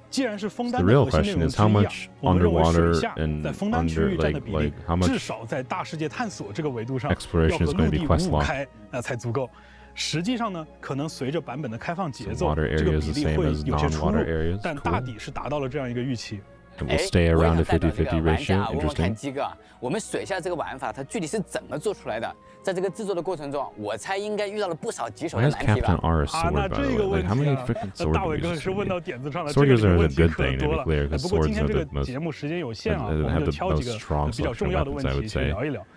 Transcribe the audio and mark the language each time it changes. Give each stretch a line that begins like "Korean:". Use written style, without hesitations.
Chinese: 既然是枫丹的核心内容之一啊，我们认为水下在枫丹区域占的比例，至少在大世界探索这个维度上，要和陆地5开才足够。实际上呢，可能随着版本的开放节奏，这个比例会有些出入，但大抵是达到了这样一个预期。
English: It will stay around the 50-50 ratio.
Chinese: 我问看鸡哥啊，我们水下这个玩法它具体是怎么做出来的？在这个制作的过程中，我猜应该遇到了不少棘手的难题吧？那这个问题啊，大伟哥是问到点子上了，这个问题可多了。不过今天这个节目时间有限啊，我们就挑几个比较重要的问题去聊一聊。